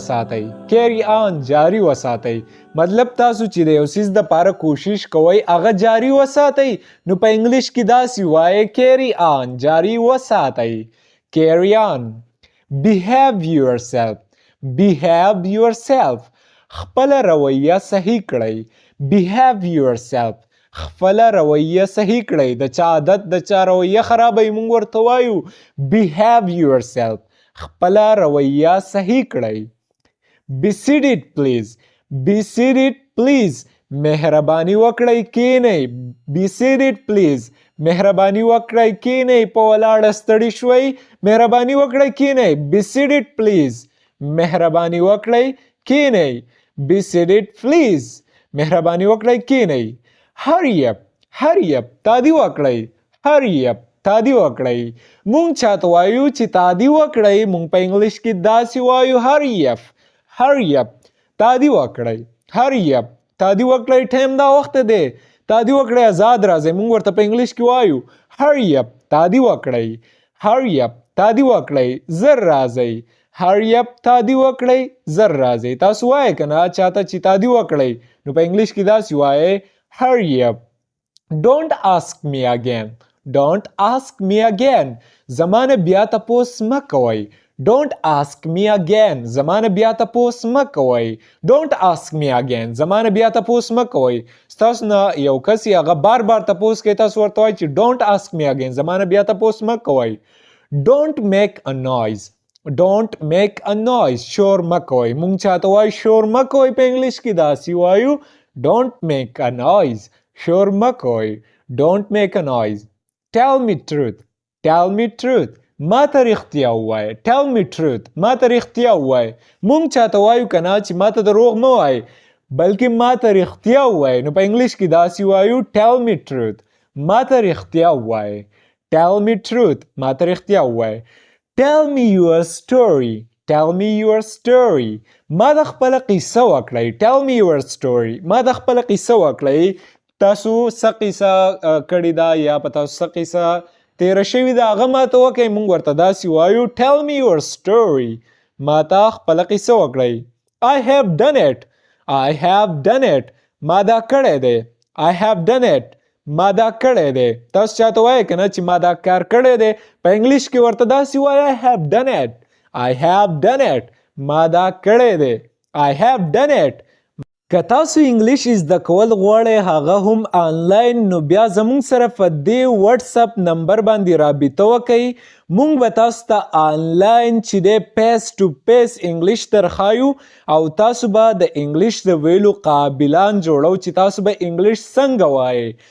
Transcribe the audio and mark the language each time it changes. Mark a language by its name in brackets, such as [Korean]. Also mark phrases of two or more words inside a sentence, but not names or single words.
[Pashto] وساتئ مطلب تاسو چې د یو څیز دپاره کوشش کوئ هغه جاری وساتئ نو په انګلیش کې داسې وایئ [English] carry on [Pashto] جاری وساتئ [English] carry on behave [Pashto] yourself خپله رویه صحیح کړئ د چا عادت د چا رویه خرابوي مونږ ورته وایو [English] behave yourself [Pashto] خپله رویه صحیح کړئ [English] be seated [Pashto] please مهرباني وکړئ کینئ په ولاړه ستړي شوئ مهرباني وکړئ کینئ [English] be seated please [Pashto] مهرباني وکړئ کینئ [English] be seated please [Pashto] مهرباني وکړئ کینئ [English] hurry up [Pashto] تادی وکړئ مونږ چاته وایو چې تادی وکړئ مونږ په انګلیش کې داسې وایو [English] hurry up [Pashto] تادی وکړئ ټایم دا وخت دی تادی وکړئ آزاد راځئ مونږ ورته په انګلیش کې وایو [English] hurry up [Pashto] تادی وکړئ زر راځئ تاسو وایئ که نه چاته چې تادی وکړئ نو په انګلیش کې داسې وایئ [English] hurry up don't ask me again [Pashto] زمانه بیا تپوس مه کوئ [English] Don't ask me again. [Pashto] زمانه بیا تپوس مکوئ. [English] Don't ask me again. [Pashto] زمانه بیا تپوس مکوئ. ستاسو نه یو کس هغه بار بار تپوس کوي تاسو ورته وایئ چې [English] don't ask me again. [Pashto] زمانه بیا تپوس مکوئ. [English] Don't make a noise. Don't make a noise. [Pashto] شور مکوئ. مونږ چاته وایو شور مکوئ په انګلیش کې داسې وایو [English] don't make a noise. [Pashto] شور مکوئ. [English] Don't make a noise. Tell me truth. Tell me truth. [Pashto] ما ته رښتیا ووایه. [English] Tell me truth. [Pashto] ما ته رښتیا ووایه. مونږ چاته وایو که نه چې ما ته دروغ مه وایه بلکې ما ته رښتیا ووایه نو په انګلیش کې داسې وایو [English] tell me truth. [Pashto] ما ته رښتیا ووایه. [English] Tell me truth. [Pashto] ما ته رښتیا ووایه. [English] Tell me your story. Tell me your story. [Pashto] ما د خپله قصه وکړئ. [English] Tell me your story. [Pashto] ما د خپله قصه وکړئ. تاسو څه قصه کړې ده یا په تاسو څه قصه تیره شوې ده هغه ماته وکړئ. موږ ورته داسې وایو [English] tell me your story. [Pashto] ما ته خپله قصه وکړئ. [English] I have done it. I have done it. [Pashto] ما دا کړی دی. [English] I have done it. [Pashto] ما دا کړی دی. تاسو چاته وایئ که نه چې ما دا کار کړی دی په انګلیش کې ورته داسې وایئ [English] I have done it. I have done it. [Pashto] ما دا کړی دی. [English] I have done it. [Pashto] که تاسو انګلیش زده کول غواړئ هغه هم آنلاین نو بیا زموږ سره په دې واتساپ نمبر باندې رابطه وکئ. موږ به تاسو ته آنلاین چې دی [English] piece to piece [Pashto] انګلیش درښایو او تاسو به د انګلیش د ویلو قابلان جوړو چې تاسو به انګلیش څنګه وایئ.